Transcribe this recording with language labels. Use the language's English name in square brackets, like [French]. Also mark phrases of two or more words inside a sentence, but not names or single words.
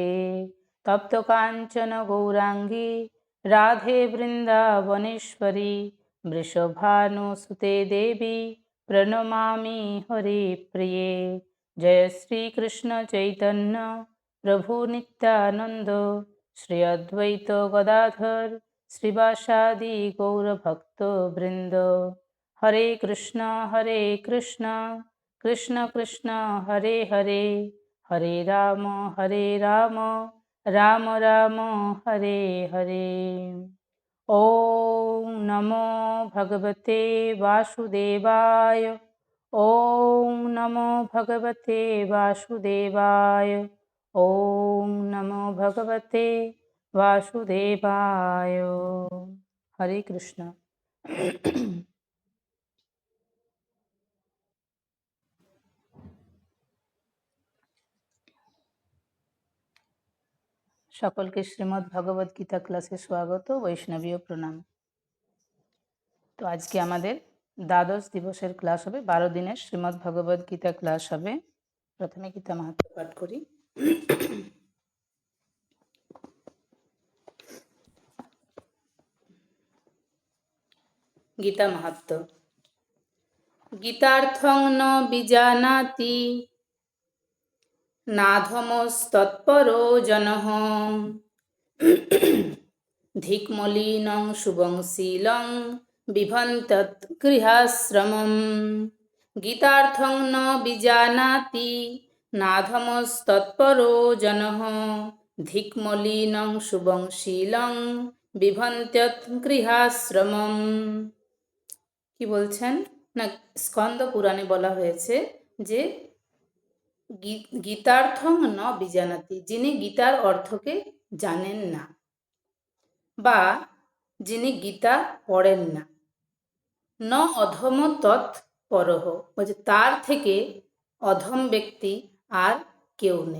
[Sanskrit] तप्तकाञ्चन गौराङ्गी राधे वृन्दावनेश्वरी वृषभानुसुते देवी प्रणमामि हरिप्रिये। जय श्रीकृष्ण चैतन्य प्रभु नित्यानन्द श्री अद्वैत गदाधर श्रीवासादि गौरभक्तवृन्द। हरे कृष्ण कृष्ण कृष्ण हरे हरे, हरे राम राम राम हरे हरे। ॐ नमो भगवते वासुदेवाय। ॐ नमो भगवते वासुदेवाय। ॐ नमो भगवते वासुदेवाय। हरे कृष्ण। [Bangla] সকলকে শ্রীমদ্ ভগবদ গীতা ক্লাসে স্বাগত, বৈষ্ণবীয় প্রণাম। তো আজকে আমাদের দ্বাদশ দিবসের ক্লাস হবে, 12 দিনের শ্রীমদ্ ভগবদ গীতা ক্লাস হবে। প্রথমে গীতা মাহাত্ম্য পাঠ করি। গীতা মাহাত্ম্য। [Sanskrit] গীতার্থং ন বিজানাতি নাধমস্তৎপরো জনঃ ধিক্মলিনং শুভংশীলং বিভন্তৎ গৃহাশ্রমম। গীতার্থং ন বিজানাতি নাধমস্তৎপরো জনঃ ধিক্মলিনং শুভংশীলং বিভন্তৎ গৃহাশ্রমম। [Bangla] কি বলছেন না, স্কন্দ পুরাণে বলা হয়েছে যে [Sanskrit] গীতার্থং ন বিজানাতি, [Bangla] যিনি গীতার অর্থকে জানেন না বা যিনি গীতা পড়েন না, [Sanskrit] ন অধম তৎ পরহ, [Bangla] বলছে তার থেকে অধম ব্যক্তি আর কেউ নেই।